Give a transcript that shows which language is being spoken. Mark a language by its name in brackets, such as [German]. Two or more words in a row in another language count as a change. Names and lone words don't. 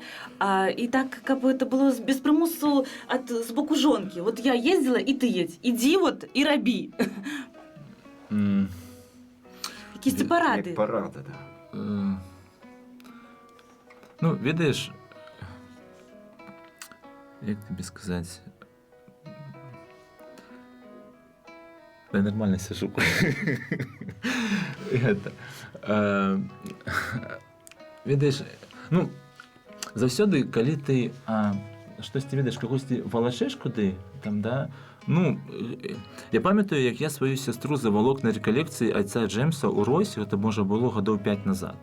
[Belarusian] І так, каб гэта было без прымусу з боку жонкі. Вот я ездзіла, і ты едзь. Ідзі вот і рабі. Якісь парады. Як парада, да. Ну, ведаеш, [Ukrainian] як тобі сказати? [Russian] Я нормально сижу. [Belarusian] Ведаеш, ну, заўсёды, калі ты штосьці ведаеш, кагосьці валачэш куды, там, да, ну, я памятаю, як я сваю сястру завалок на рэкалекцыі айца Джеймса ў Ройсе, гэта, можа, было гадоў 5 назад.